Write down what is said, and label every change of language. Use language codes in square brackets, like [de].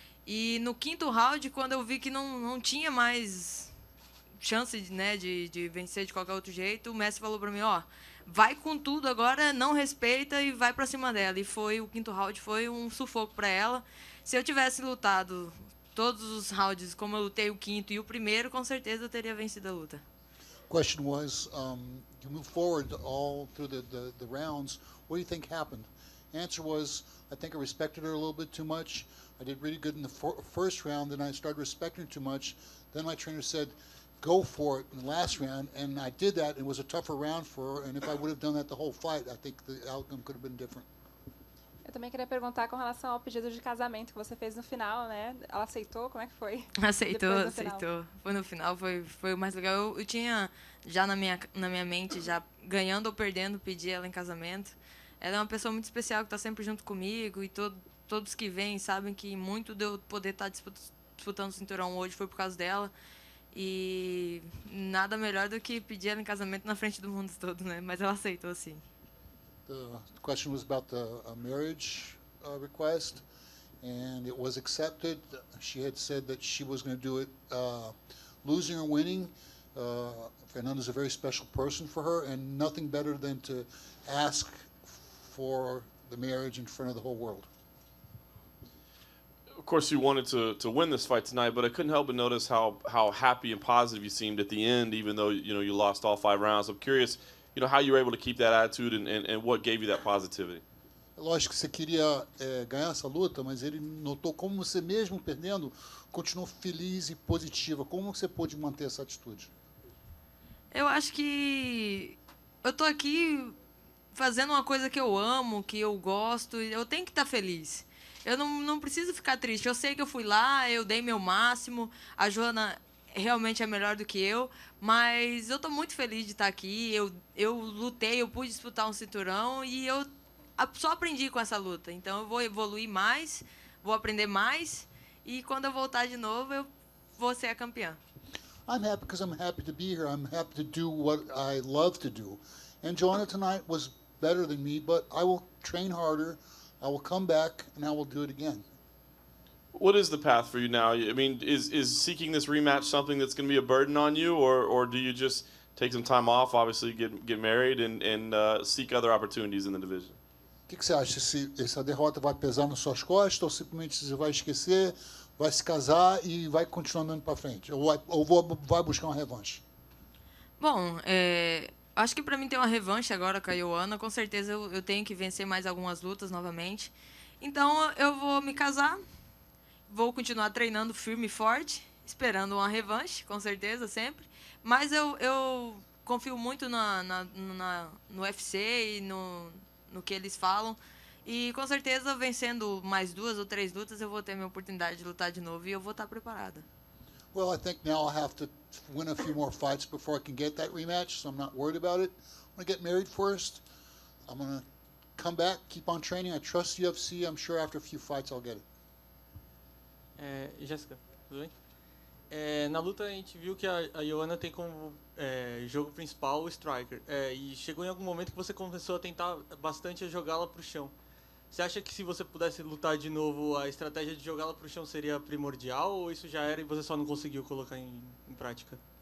[pt] E no quinto round, quando eu vi que não tinha mais chance, né, de vencer de qualquer outro jeito, o mestre falou para mim, ó, vai com tudo agora, não respeita e vai para cima dela. E o quinto round foi um sufoco para ela. Se eu tivesse lutado todos os rounds como eu lutei o quinto e o primeiro, com certeza eu teria vencido a luta. [en] Question was, you moved forward all through the rounds. What do you think happened? Answer was, I think I respected her a little bit too much. I did really good in the first round, then I started respecting her too much. Then my trainer said, go for it in the last round, and I did that. It was a tougher round for her, and if I would have done that the whole fight, I think the outcome could have been different. [pt] Eu também queria perguntar com relação ao pedido de casamento que você fez no final, né? Ela aceitou? Como é que foi? Aceitou. Foi no final, foi o mais legal. Eu tinha já na minha mente, já ganhando ou perdendo, pedi ela em casamento. Ela é uma pessoa muito especial que está sempre junto comigo, e todos que vêm sabem que muito de eu poder estar disputando o cinturão hoje foi por causa dela. E nada melhor do que pedir ela em casamento na frente do mundo todo, né? Mas ela aceitou, sim. [en] The question was about a marriage request, and it was accepted. She had said that she was going to do it losing or winning. Fernanda's a very special person for her, and nothing better than to ask for the marriage in front of the whole world. Of course, you wanted to win this fight tonight, but I couldn't help but notice how happy and positive you seemed at the end, even though you lost all 5 rounds. I'm curious, how you were able to keep that attitude and what gave you that positivity. [pt] Lógico que você queria ganhar essa luta, mas ele notou como você mesmo perdendo continuou feliz e positiva. Como você pôde manter essa atitude? Eu acho que eu tô aqui fazendo uma coisa que eu amo, que eu gosto, e eu tenho que estar feliz. Eu não preciso ficar triste. Eu sei que eu fui lá, eu dei meu máximo. A Joana realmente é melhor do que eu, mas eu estou muito feliz de estar aqui. Eu lutei, eu pude disputar um cinturão e eu só aprendi com essa luta. Então eu vou evoluir mais, vou aprender mais e quando eu voltar de novo eu vou ser a campeã. [en] I'm happy because I'm happy to be here. I'm happy to do what I love to do. And Joanna tonight was better than me, but I will train harder. I will come back and I will do it again. What is the path for you now? I mean, is seeking this rematch something that's going to be a burden on you, or do you just take some time off, obviously get married, and seek other opportunities in the division? [pt] O que você acha? Se essa derrota vai pesar nas suas costas ou simplesmente você vai esquecer, vai se casar e vai continuar andando para frente? Ou vai buscar uma revanche? Bom, acho que para mim ter uma revanche agora com a Joana, com certeza eu tenho que vencer mais algumas lutas novamente. Então eu vou me casar, vou continuar treinando firme e forte, esperando uma revanche, com certeza, sempre. Mas eu confio muito no UFC e no que eles falam. E com certeza, vencendo mais 2 ou 3 lutas, eu vou ter a minha oportunidade de lutar de novo e eu vou estar preparada. [en] Well, I think now I'll have to win a few more fights before I can get that rematch, so I'm not worried about it. I'm going to get married first. I'm going to come back, keep on training. I trust UFC. I'm sure after a few fights I'll get it. [pt] Jéssica, tudo bem? Na luta a gente viu que a Joana tem como jogo principal o striker. E chegou em algum momento que você começou a tentar bastante a jogá-la para o chão. Você acha que se você pudesse lutar de novo, a estratégia de jogá-la para o chão seria primordial, ou isso já era e você só não conseguiu colocar em prática?